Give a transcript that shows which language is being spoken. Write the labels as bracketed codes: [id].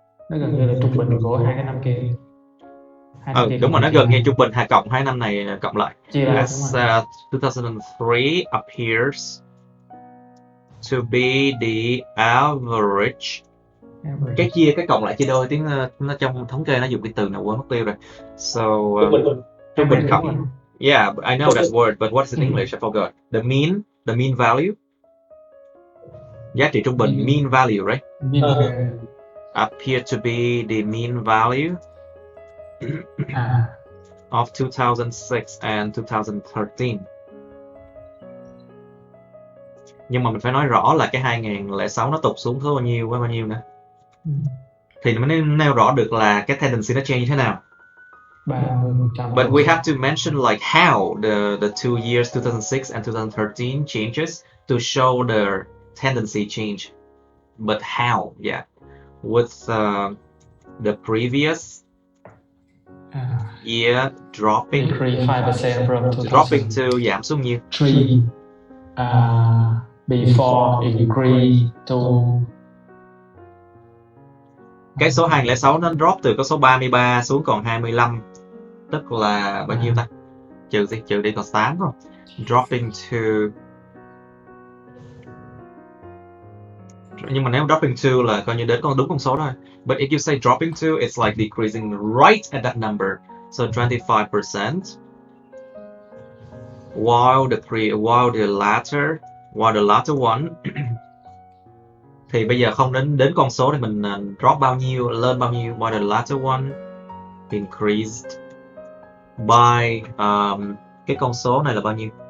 [vi] Nó gần như là trung bình của hai cái năm kia. Đúng rồi, nó gần như trung bình cộng hai năm này cộng lại. [en] As 2003 appears to be the average. [vi] Cái chia, cái cộng lại chia đôi, tiếng nó trong thống kê nó dùng cái từ nào quên mất tiêu rồi. So trung bình cộng. [en] Yeah, I know that word, but what is in English? I forgot. The mean value. [vi] Giá trị trung bình, [en] mean value, right? Appear to be the mean value of 2006 and 2013. [vi] Nhưng mà mình phải nói rõ là cái 2006 nó tụt xuống có bao nhiêu nữa. Thì mới nêu rõ được là cái tendency nó change như thế nào. 30%. [en] But we have to mention like how the 2 years 2006 and 2013 changes to show the tendency change. But how? Yeah. With the previous year dropping, increase 5% from 2000. Dropping to [vi] giảm xuống nhiêu? [en] 3 before increase to. [vi] Cái số 2006 nó drop từ con số 33 xuống còn 25, tức là bao nhiêu ta? Trừ đi còn 8 rồi. [en] Dropping to, [vi] nhưng mà nếu dropping to là coi như đến đúng con số thôi. [en] But if you say dropping to, it's like decreasing right at that number. So 25%. While the latter one [vi] thì bây giờ không đến con số thì mình drop bao nhiêu, lên bao nhiêu. [en] While the latter one increased by [vi] cái con số này là bao nhiêu?